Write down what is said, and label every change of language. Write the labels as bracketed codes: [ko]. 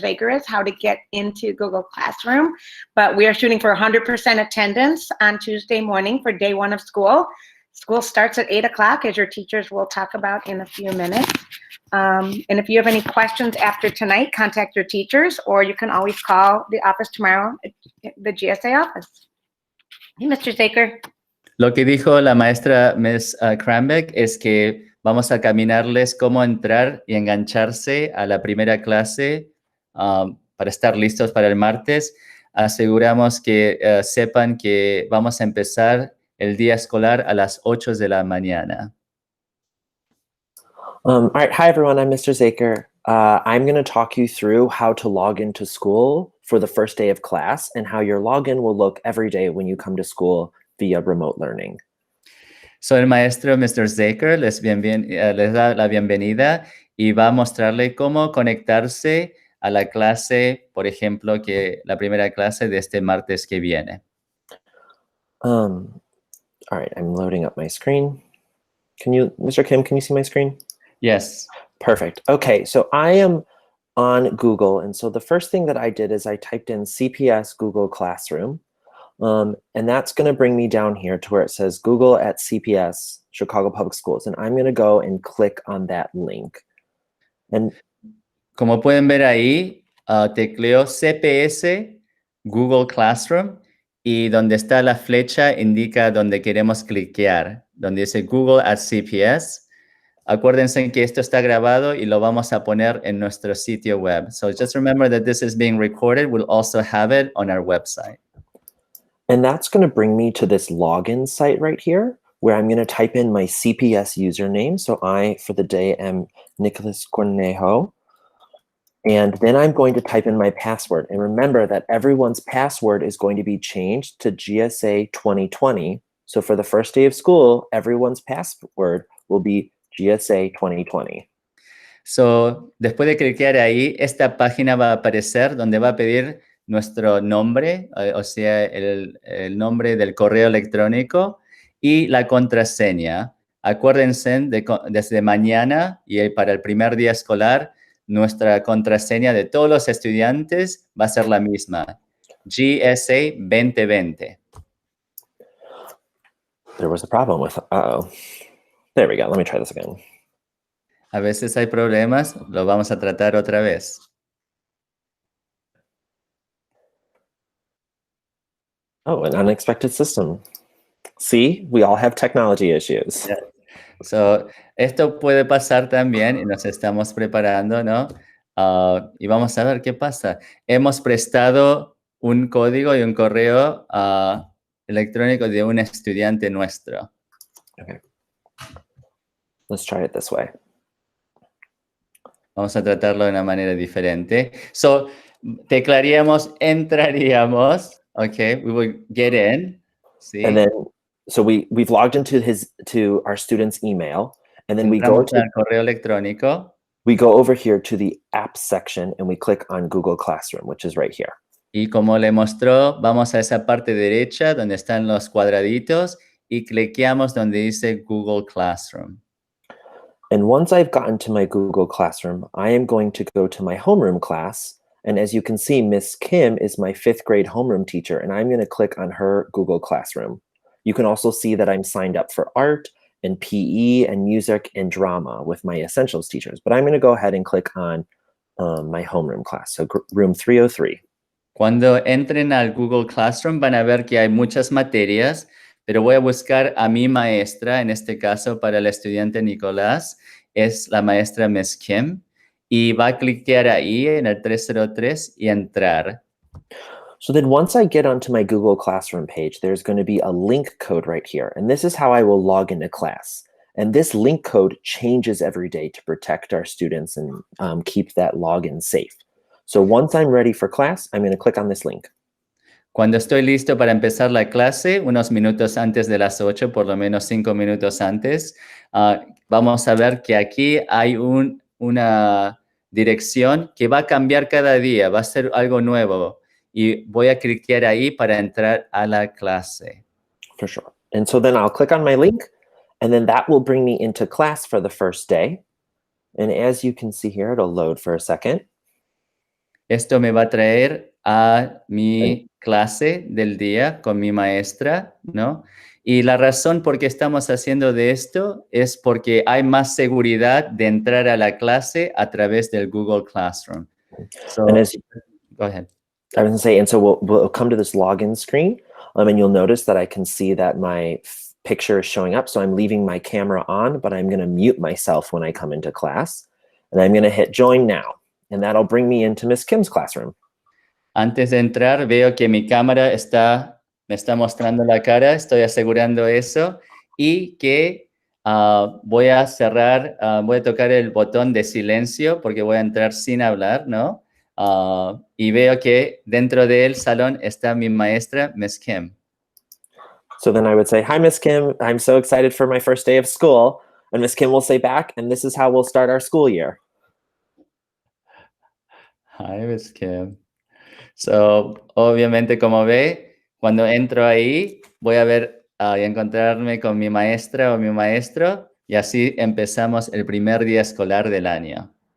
[en] Zaker, is how to get into Google Classroom. But we are shooting for 100% attendance on Tuesday morning for day 1 of school. School starts at 8 o'clock, as your teachers will talk about in a few minutes. And if you have any questions after tonight, contact your teachers, or you can always call the office tomorrow, the GSA office. Hey, Mr. Zaker. [es] Lo que dijo la maestra Ms. Krambeck es que vamos a caminarles cómo entrar y engancharse a la primera clase para estar listos para el martes. Aseguramos que sepan que vamos a empezar el día escolar a las 8 de la mañana. [en] All right, hi everyone, I'm Mr. Zaker. I'm going to talk you through how to log into school for the first day of class and how your login will look every day when you come to school via remote learning. [es] Soy el maestro Mr. Zaker, les da la bienvenida y va a mostrarle cómo conectarse a la clase, por ejemplo, que la primera clase de este martes que viene. [en] All right, I'm loading up my screen. Mr. Kim, can you see my screen? Yes. Perfect. Okay, so I am on Google, and so the first thing that I did is I typed in CPS Google Classroom. And that's going to bring me down here to where it says Google at CPS, Chicago Public Schools. And I'm going to go and click on that link. And [es] como pueden ver ahí, tecleo CPS Google Classroom y donde está la flecha indica donde queremos cliquear, donde dice Google at CPS. Acuérdense que esto está grabado y lo vamos a poner en nuestro sitio web. [en] So just remember that this is being recorded. We'll also have it on our website. And that's going to bring me to this login site right here, where I'm going to type in my CPS username. So I, for the day, am Nicholas Cornejo. And then I'm going to type in my password. And remember that everyone's password is going to be changed to GSA 2020. So for the first day of school, everyone's password will be GSA 2020. [es] So, después de clicar ahí, esta página va a aparecer donde va a pedir nuestro nombre, o sea, el nombre del correo electrónico y la contraseña. Acuérdense desde mañana y para el primer día escolar, nuestra contraseña de todos los estudiantes va a ser la misma, GSA 2020. [en] There was a problem with, uh-oh. There we go, let me try this again. [es] A veces hay problemas, lo vamos a tratar otra vez. [en] Oh, an unexpected system. See, we all have technology issues. Yeah. [es] So, esto puede pasar también y nos estamos preparando, ¿no? Y vamos a ver qué pasa. Hemos prestado un código y un correo electrónico de un estudiante nuestro. [en] Okay. Let's try it this way. [es] Vamos a tratarlo de una manera diferente. So, teclaríamos, entraríamos, [en] okay, we will get in, [es] ¿sí? [en] And then, so we've logged to our student's email, and then we go [es] Entramos al correo electrónico. [en] We go over here to the apps section and we click on Google Classroom, which is right here. [es] Y como le mostró, vamos a esa parte derecha donde están los cuadraditos y cliqueamos donde dice Google Classroom. [en] And once I've gotten to my Google Classroom, I am going to go to my homeroom class. And as you can see, Miss Kim is my 5th grade homeroom teacher, and I'm going to click on her Google Classroom. You can also see that I'm signed up for art and PE and music and drama with my essentials teachers. But I'm going to go ahead and click on my homeroom class, so room 303. [es] Cuando entren al Google Classroom van a ver que hay muchas materias, pero voy a buscar a mi maestra, en este caso para el estudiante Nicolás, es la maestra Miss Kim, y va a cliquear ahí en el 303 y entrar. [en] So then once I get onto my Google Classroom page, there's going to be a link code right here. And this is how I will log into class. And this link code changes every day to protect our students and keep that login safe. So once I'm ready for class, I'm going to click on this link. [es] Cuando estoy listo para empezar la clase, unos minutos antes de las 8, por lo menos 5 minutos antes, vamos a ver que aquí hay una dirección que va a cambiar cada día, va a ser algo nuevo. Y voy a cliquear ahí para entrar a la clase. [en] For sure. And so then I'll click on my link, and then that will bring me into class for the first day. And as you can see here, it'll load for a second. [es] Esto me va a traer a mi clase del día con mi maestra, ¿no? Y la razón por qué estamos haciendo de esto es porque hay más seguridad de entrar a la clase a través del Google Classroom. [en] So, go ahead. I was going to say, and so we'll come to this login screen, and you'll notice that I can see that my picture is showing up. So I'm leaving my camera on, but I'm going to mute myself when I come into class. And I'm going to hit join now. And that'll bring me into Miss Kim's classroom. [es] Antes de entrar, veo que mi cámara me está mostrando la cara, estoy asegurando eso, y que voy a cerrar, voy a tocar el botón de silencio porque voy a entrar sin hablar, ¿no? Y veo que dentro del salón está mi maestra, Miss Kim. [en] So then I would say, hi, Miss Kim, I'm so excited for my first day of school. And Miss Kim will say back, and this is how we'll start our school year. Hi, Miss Kim. [es] So, obviamente, como ve, cuando entro ahí, voy a ver y encontrarme con mi maestra o mi maestro, y así empezamos el primer día escolar del año.